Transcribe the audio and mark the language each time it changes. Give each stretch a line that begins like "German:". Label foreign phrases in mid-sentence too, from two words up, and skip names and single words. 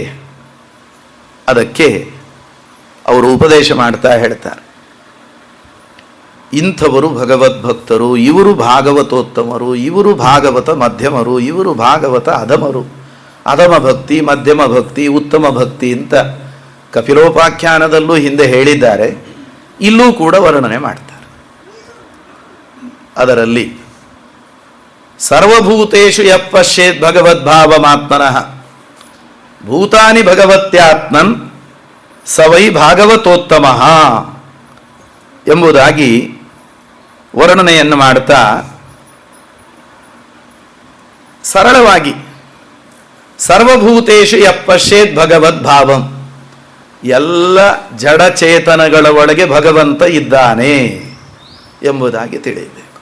Kannada: ಅದಕ್ಕೆ ಅವರು ಉಪದೇಶ ಮಾಡ್ತಾ ಹೇಳ್ತಾರೆ, ಇಂಥವರು ಭಗವದ್ಭಕ್ತರು, ಇವರು ಭಾಗವತೋತ್ತಮರು, ಇವರು ಭಾಗವತ ಮಧ್ಯಮರು, ಇವರು ಭಾಗವತ ಅಧಮರು. ಅಧಮ ಭಕ್ತಿ, ಮಧ್ಯಮ ಭಕ್ತಿ, ಉತ್ತಮ ಭಕ್ತಿ ಅಂತ ಕಪಿಲೋಪಾಖ್ಯಾನದಲ್ಲೂ ಹಿಂದೆ ಹೇಳಿದ್ದಾರೆ, ಇಲ್ಲೂ ಕೂಡ ವರ್ಣನೆ ಮಾಡ್ತಾರೆ.
Sanskrit: ಅದರಲ್ಲಿ ಸರ್ವಭೂತೇಷು ಯಃ ಪಶ್ಯೇತ್ ಭಗವದ್ಭಾವಮಾತ್ಮನಃ ಭೂತಾನಿ ಭಗವತ್ಯಾತ್ಮನ್ ಸವೈ ಭಾಗವತೋತ್ತಮಃ
Kannada: ಎಂಬುದಾಗಿ ವರ್ಣನೆಯನ್ನು ಮಾಡ್ತಾ ಸರಳವಾಗಿ
Sanskrit: ಸರ್ವಭೂತೇಷು ಯಃ ಪಶ್ಯೇತ್ ಭಗವದ್ಭಾವಂ,
Kannada: ಎಲ್ಲ ಜಡಚೇತನಗಳ ಒಳಗೆ ಭಗವಂತ ಇದ್ದಾನೆ ಎಂಬುದಾಗಿ ತಿಳಿಯಬೇಕು.